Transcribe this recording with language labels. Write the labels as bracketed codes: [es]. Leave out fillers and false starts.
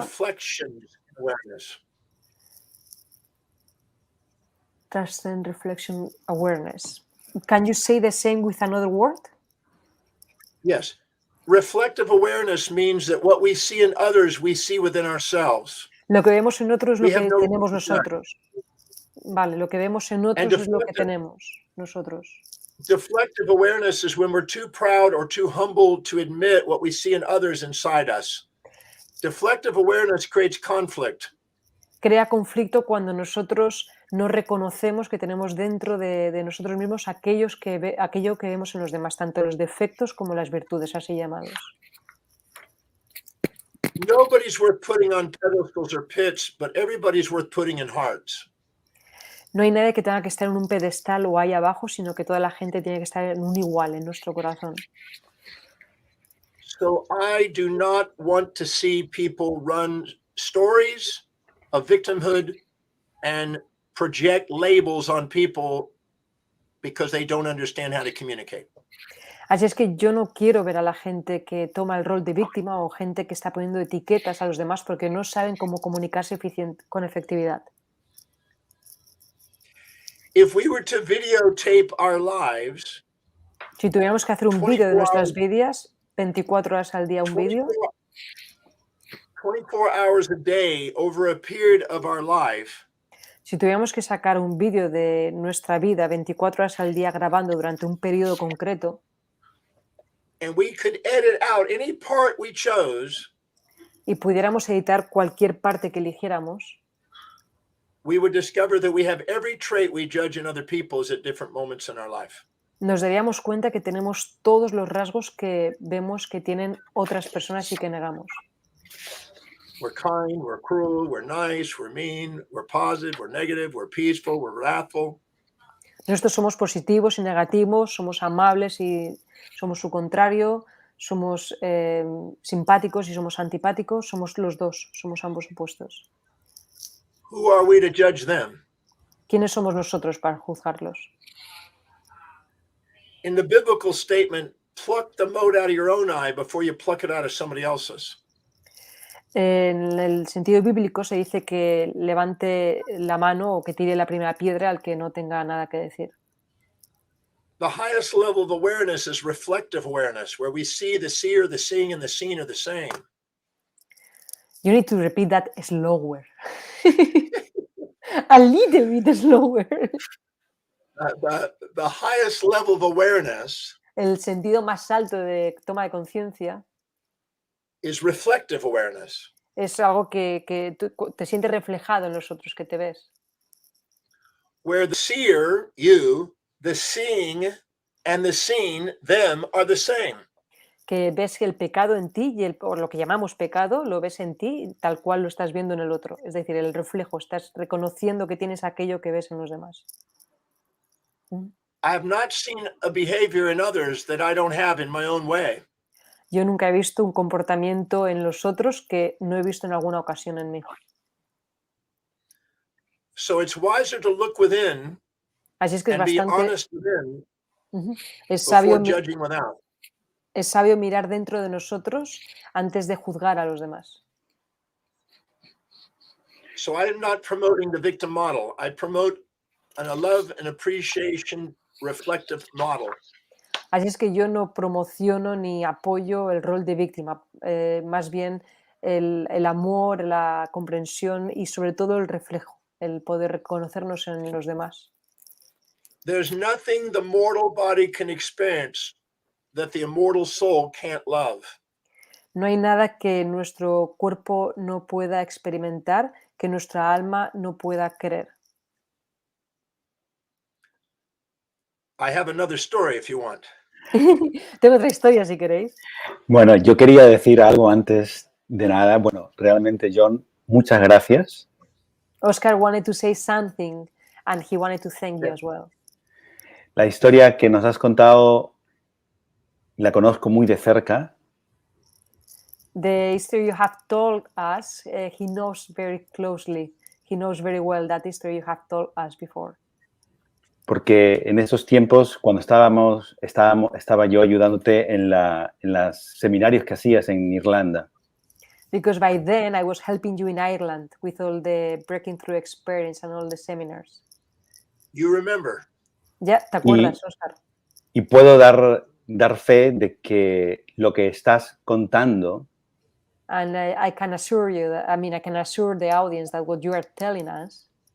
[en] deflections in awareness. transcend reflection awareness. Can you say the same with another word? Yes. Reflective awareness means that what we see in others, we see within ourselves. [es] Lo que vemos en otros es lo [en] We have [es] que no tenemos [en] room for that. [es] nosotros. Vale, lo que vemos en otros es lo que tenemos nosotros. [en] Deflective awareness is when we're too proud or too humble to admit what we see in others inside us. Deflective awareness creates conflict. [es] Crea conflicto cuando nosotros no reconocemos que tenemos dentro de nosotros mismos aquello que vemos en los demás, tanto los defectos como las virtudes, así llamados. [en] Nobody's worth putting on pedestals or pits, but everybody's worth putting in hearts. [es] No hay nadie que tenga que estar en un pedestal o ahí abajo, sino que toda la gente tiene que estar en un igual, en nuestro corazón. [en] So I do not want to see people run stories of victimhood and project labels on people because they don't understand how to communicate. [es] Así es que yo no quiero ver a la gente que toma el rol de víctima o gente que está poniendo etiquetas a los demás porque no saben cómo comunicarse con efectividad. [en] If we were to videotape our lives, [es] Si tuviéramos que hacer un vídeo de nuestras vidas, 24 horas al día un vídeo, [en] 24 hours a day over a period of our life, [es] Si tuviéramos que sacar un vídeo de nuestra vida 24 horas al día grabando durante un periodo concreto, [en] and we could edit out any part we chose, [es] y pudiéramos editar cualquier parte que eligiéramos, [en] we would discover that we have every trait we judge in other people's at different moments in our life. [es] nos daríamos cuenta que tenemos todos los rasgos que vemos que tienen otras personas y que negamos. [en] We're kind, we're cruel, we're nice, we're mean, we're positive, we're negative, we're peaceful, we're wrathful. [es] Nosotros somos positivos y negativos, somos amables y somos su contrario, somos simpáticos y somos antipáticos, somos los dos, somos ambos opuestos. [en] Who are we to judge them? [es] ¿Quiénes somos nosotros para juzgarlos? [en] In the biblical statement, pluck the mote out of your own eye before you pluck it out of somebody else's. [es] En el sentido bíblico se dice que levante la mano o que tire la primera piedra al que no tenga nada que decir. [en] The highest level of awareness is reflective awareness, where we see the seer, the seeing, and the seen are the same. You need to repeat that slower. A little bit slower. The highest level of awareness [es] El sentido más alto de toma de conciencia [en] is reflective awareness. [es] es algo que tú te sientes reflejado en los otros, que te ves. [en] Where the seer, you, the seeing, and the seen, them, are the same. [es] Que ves que el pecado en ti y o lo que llamamos pecado lo ves en ti tal cual lo estás viendo en el otro. Es decir, el reflejo, estás reconociendo que tienes aquello que ves en los demás. [en] I have not seen a behavior in others that I don't have in my own way. [es] Yo nunca he visto un comportamiento en los otros que no he visto en alguna ocasión en mí. [en] So it's wiser to look within [es] Así es que es [en] and be [es] bastante... [en] honest within [es] Es [en] before [es] sabio, [en] judging without. [es] es sabio mirar dentro de nosotros antes de juzgar a los demás. [en] So I am not promoting the victim model. I promote a love and appreciation reflective model. [es] Así es que yo no promociono ni apoyo el rol de víctima, más bien el amor, la comprensión y sobre todo el reflejo, el poder reconocernos en los demás. [en] There's nothing the mortal body can experience that the immortal soul can't love. [es] No hay nada que nuestro cuerpo no pueda experimentar, que nuestra alma no pueda querer. [en] I have another story if you want. [es] Tengo otra historia si queréis. Bueno, yo quería decir algo antes de nada. Bueno, realmente, John, muchas gracias. [en] Óscar wanted to say something and he wanted to thank you as well. [es] La historia que nos has contado la conozco muy de cerca. [en] The history you have told us, he knows very closely. He knows very well that history you have told us before. [es] Porque en esos tiempos, cuando estaba yo ayudándote en los seminarios que hacías en Irlanda. [en] Because by then I was helping you in Ireland with all the breaking through experience and all the seminars. You remember. [es] Ya, ¿te acuerdas, Óscar? Y puedo dar fe de que lo que estás contando [en] And I can assure you, I can assure the audience that what you are telling us